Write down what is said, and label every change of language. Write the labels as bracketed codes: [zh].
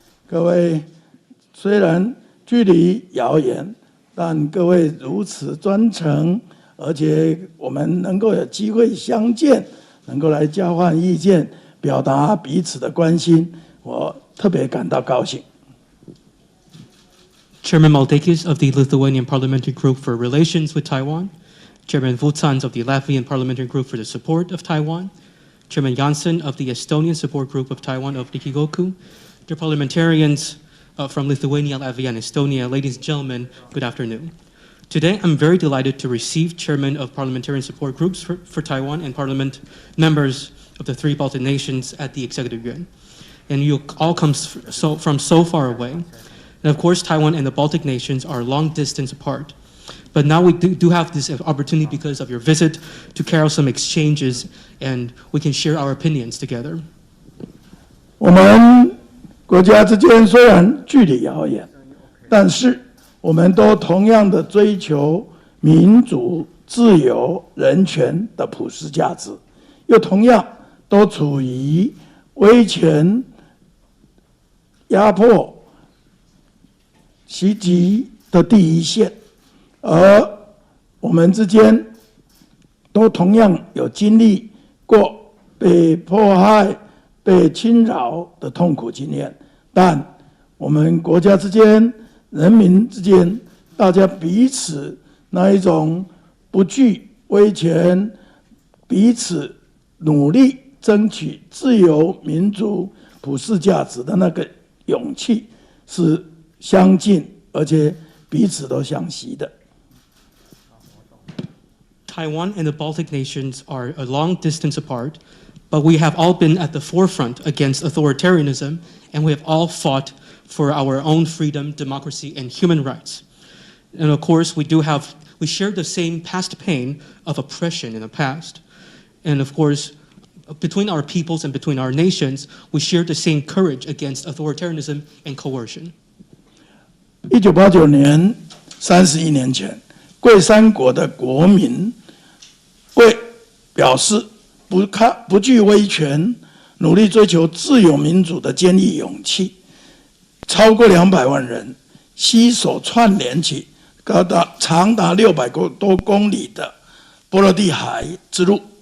[zh] 各位虽然距离遥远，但各位如此专程，而且我们能够有机会相见，能够来交换意见，表达彼此的关心，我特别感到高兴。 [en] Chairman Maldakis of the Lithuanian Parliamentary Group for Relations with Taiwan, Chairman Vucans of the Latvian Parliamentary Group for the Support of Taiwan, Chairman Janssen of the Estonian Support Group of Taiwan of Nikigoku, dear parliamentarians from Lithuania, Latvia, and Estonia, ladies and gentlemen, good afternoon. Today, I'm very delighted to receive Chairman of Parliamentarian Support Groups for Taiwan and Parliament members of the three Baltic nations at the Executive Yuan. And you all come from so far away. And of course, Taiwan and the Baltic nations are long distance apart. But now we do have this opportunity because of your visit to carry out some exchanges, and we can share our opinions together. [zh] 我们国家之间虽然距离遥远，但是我们都同样的追求民主、自由、人权的普世价值，又同样都处于威权、压迫、袭击的第一线，而我们之间都同样有经历过被迫害、被侵扰的痛苦经验，但我们国家之间、人民之间，大家彼此那一种不惧威权，彼此努力争取自由、民主、普世价值的那个勇气是相近，而且彼此都相惜的。 [en] Taiwan and the Baltic nations are a long distance apart, but we have all been at the forefront against authoritarianism, and we have all fought for our own freedom, democracy, and human rights. And of course, we share the same past pain of oppression in the past. And of course, between our peoples and between our nations, we share the same courage against authoritarianism and coercion. [zh] 1989年31年前，贵三国的国民为表示不惧威权，努力追求自由民主的坚毅勇气，超过200万人携手串联起长达600多公里的波罗的海之路。